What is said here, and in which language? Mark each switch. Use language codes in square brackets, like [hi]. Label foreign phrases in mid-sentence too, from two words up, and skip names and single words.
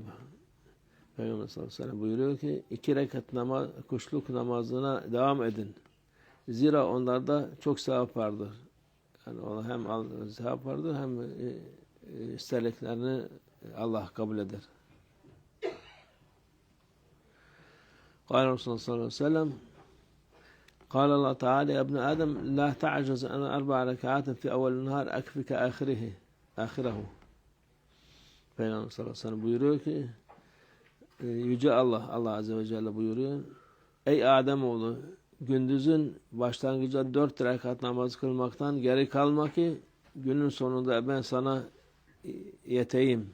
[tr] Peygamber [ar] صلى الله عليه وسلم [tr] buyuruyor ki 2 rekat kuşluk namazına devam edin. Zira onlarda çok sevap vardır. Yani ona hem sevap vardır hem istediklerini Allah kabul eder. [ar] قال رسول الله صلى الله عليه وسلم قال الله تعالى يا ابن آدم لا تعجز عن 4 ركعات في أول النهار أكفك آخره. [tr] Peygamber [ar] صلى الله عليه وسلم [tr] buyuruyor ki Yüce Allah [ar] عز وجل [tr] buyuruyor. Ey Ademoğlu gündüzün başlangıcında 4 rekat namaz kılmaktan geri kalma ki günün sonunda ben sana yeteyim.